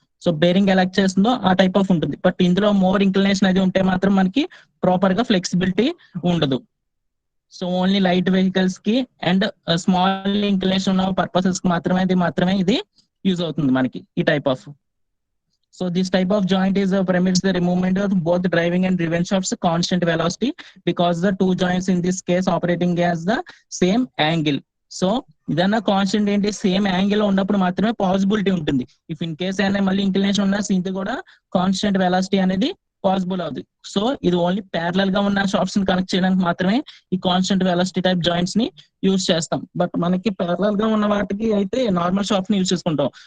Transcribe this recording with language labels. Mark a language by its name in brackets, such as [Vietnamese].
[Telugu] So bearing ఎలా చేస్తుందో ఆ టైప్ ఆఫ్ ఉంటుంది, బట్ ఇందులో మోర్ ఇంక్లినేషన్ అది ఉంటే మాత్రం మనకి ప్రాపర్ గా ఫ్లెక్సిబిలిటీ ఉండదు. సో ఓన్లీ లైట్ వెహికల్స్ కి అండ్ స్మాల్ ఇంక్లినేషన్ ఉన్న పర్పసెస్ కి మాత్రమే ఇది యూజ్ అవుతుంది మనకి ఈ type of. [English] So this type of joint is permits the movement of both driving and driven shafts constant velocity because the two joints in this case operating as the same angle. [Telugu] So ఇదన్నా constant ఏంటి, same angle లో ఉన్నప్పుడు మాత్రమే possibility ఉంటుంది. If in case అయినా మళ్ళీ inclination ఉన్న ఇది కూడా కాన్స్టెంట్ వెలాసిటీ అనేది పాసిబుల్ అవుతుంది. సో ఇది ఓన్లీ ప్యారలల్ గా ఉన్న షాప్స్ ని కనెక్ట్ చేయడానికి మాత్రమే ఈ కాన్స్టెంట్ వెలాసిటీ టైప్ జాయింట్స్ ని యూజ్ చేస్తాం. బట్ మనకి ప్యారలల్ గా ఉన్న వాటికి అయితే నార్మల్ షాప్స్ ని యూజ్ చేసుకుంటాం.